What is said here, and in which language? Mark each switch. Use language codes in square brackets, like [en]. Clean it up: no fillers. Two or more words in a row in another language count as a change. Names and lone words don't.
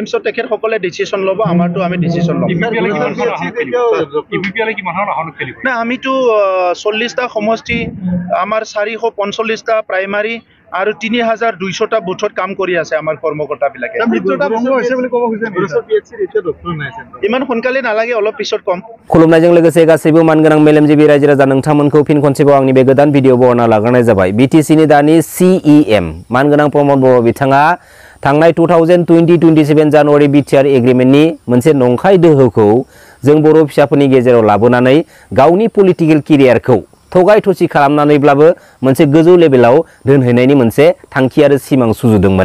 [as] চ' তেখেতসকলে ডিচিশ্যন ল'ব, আমাৰতো আমি ডিচিশ্যন ল'ম। না, আমিতো 40টা সমষ্টি, আমাৰ 445টা প্ৰাইমাৰী আৰু 3200টা বুথত কাম কৰি আছে আমাৰ কৰ্মকৰ্তাবিলাকে। ইমান সোনকালে নালাগে, অলপ পিছত কম। [brx] खुलुमनायजों लोगोसे गासैबो मानगोनां मेलेमजिबि रायजो राजा नोंथांमोनखौ फिन खनसेबाव आंनि बे गोदान भिडिअ बरना लाग्रोनाय जाबाय। बिटिसिनि दानि CEM मानगोनां प्रमद बर' बिथाङा थांनाय 2020-27 जानुवारि बिटिआर एग्रिमेन्टनि मोनसे नंखाय दोहोखौ जों बर' फिसाफोरनि गेजेराव लाबोनानै गावनि [en] political career [brx] थगाय थसि खालामनानैब्लाबो मोनसे गोजौ लेभेलाव दोनहैनायनि मोनसे थांखि आरो सिमां सुजुदोंमोन।